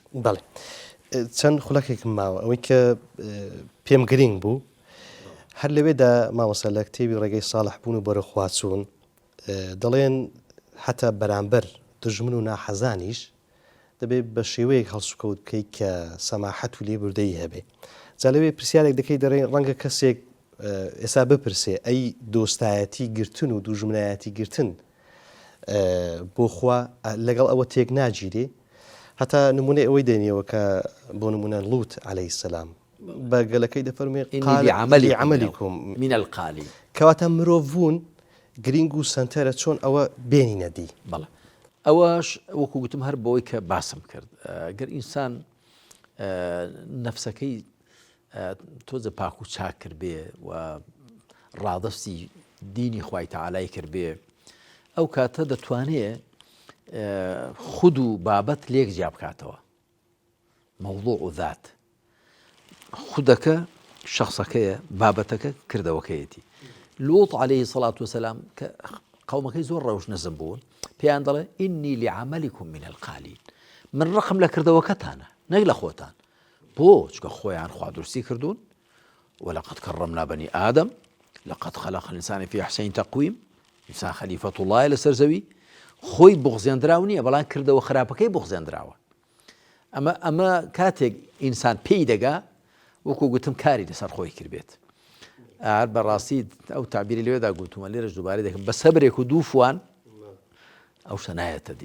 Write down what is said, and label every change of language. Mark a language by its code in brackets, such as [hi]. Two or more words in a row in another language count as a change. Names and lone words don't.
[ckb] بەڵێ چەند خولەکێکم ماوە ئەوەی کە پێم گرنگ بوو هەر لەوێدا مامۆستا لە کتێبی ڕێگەی ساڵح بوون و بەرە خواچوون دەڵێن حتا بەرامبەر دژمن و ناحەزانیش دەبێت بە شێوەیەک هەڵسوکەوت بکەیت کە سەماحەت و لێبوردەیی هەبێ جا لەوێ پرسیارێک دەکەی دەڕێن ڕەنگە کەسێک ئێستا بپرسێ ئەی دۆستایەتی گرتن و دوژمنایەتی گرتن بۆ خوا لەگەڵ ئەوە تێک ناگیرێ هەتا نمونەی ئەوەی دێنیەوە کە بۆ نمونە لوت [ar] عەلەیهی سەلام [ckb] بەگەلەکەی دەفەرمێ [ar] قال عملكم من القالی [ckb] کەواتە مرۆڤ بوون گرنگ و سنتەرە چۆن ئەوە بێنینە دی بەڵێ ئەوەش وەکو گوتم هەر بەوەی کە باسم کرد گەر ئینسان نەفسەکەی تۆزە پاک و چاک کرد بێ و ڕادەستی دینی خوای تەعالای کرد بێ ئەو کاتە دەتوانێت خود و بابەت لێک جیا بکاتەوە مەوضوع و ذات خودەکە شخصەکەیە بابەتەکە کردەوەکەیەتی لوط [ar] عليه الصلاة والسلام [ckb] کە قەومەکەی زۆر ڕەوش نەزم بوون پێیان دەڵێ [ar] ئینی لعملكم من القالین من [ckb] ڕقم لە کردەوەکەتانە نەک لە خۆتان بۆ چکە خۆیان خوا دروستی کردوون [ar] ولقد كرمنا بني آدم لقد خلق الإنسان في أحسن تقويم [ckb] ئینسان خەلیفەت وڵایە لەسەر زەوی خۆی بغزێنراو نییە بەڵام کردەوە خراپەکەی بغزێنراوە ئەمە کاتێک ئینسان پێی دەگا وەکو گوتم کاری لەسەر خۆی کردبێت هەر بەڕاستی ئەو تعبیری لێوێدا گوتومە لێرەش دووبارەی دەکەم بە سەبرێک و دوو فوان ئەو شتە نایەتە دی